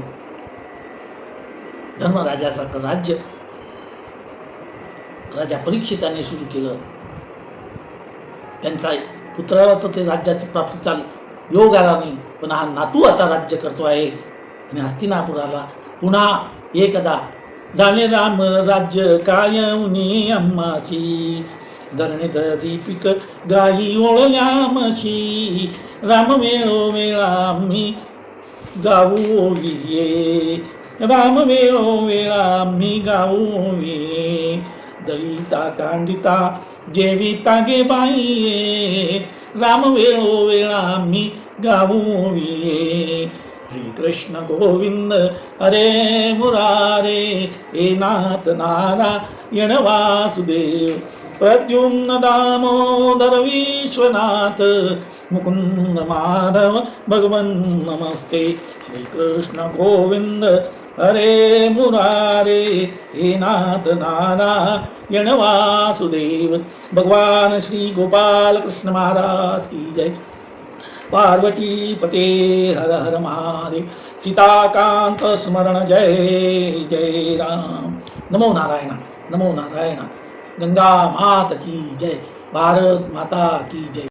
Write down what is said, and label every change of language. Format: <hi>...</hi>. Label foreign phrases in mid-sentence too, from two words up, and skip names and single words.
<mr>धर्मराजासारखं राज्य राजा परीक्षिताने सुरू केलं. त्यांचा पुत्राला तर ते राज्याची प्राप्तीचा योग आला नाही, पण हा नातू आता राज्य करतो आहे. आणि हस्तिनापुराला पुन्हा एकदा जाणे राम राज्य कायवनी अम्माची, धरणे धरी पिक गाई ओळल्यामशी, राम वेळो वेळा मी गाऊ ओविये, राम वेळो वेळा मी गाऊ ओविये, दळिता कांडिता जेविता गे बाई, राम वेळो वेळा मी गाऊ ओविये.</mr> <sa>श्री कृष्ण गोविंद हरे मुरारे, हे नाथ नारायण वासुदेव, प्रद्युम्न दामोदर विश्वनाथ, मुकुंद माधव भगवन नमस्ते. श्री कृष्ण गोविंद हरे मुरारे, हे नाथ नारायण वासुदेव.</sa> <hi>भगवान श्री गोपाल कृष्ण महाराज की जय.</hi> <sa>पार्वती पते हर हर महादेव. सीताकांत स्मरण जय जय राम. नमो नारायण, नमो नारायण.</sa> <hi>गंगा माता की जय, भारत माता की जय.</hi>